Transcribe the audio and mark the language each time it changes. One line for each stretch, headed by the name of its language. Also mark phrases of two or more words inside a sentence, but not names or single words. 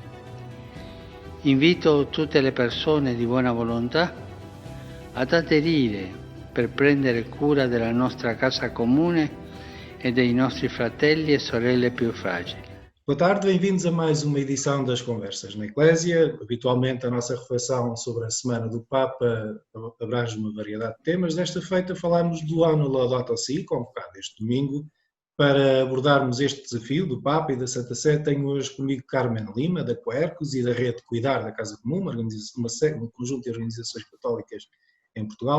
Italian: Invito tutte le persone di buona volontà ad aderire per prendere cura della nostra casa comune e dei nostri fratelli e sorelle più fragili.
Portuguese: Boa tarde, bem-vindos a mais uma edição das Conversas na Eclésia. Habitualmente a nossa reflexão sobre a Semana do Papa abrange uma variedade de temas. Desta feita falamos do ano Laudato Si, convocado este domingo. Para abordarmos este desafio do Papa e da Santa Sé, tenho hoje comigo Carmen Lima, da Quercus e da Rede Cuidar da Casa Comum, um conjunto de organizações católicas em Portugal.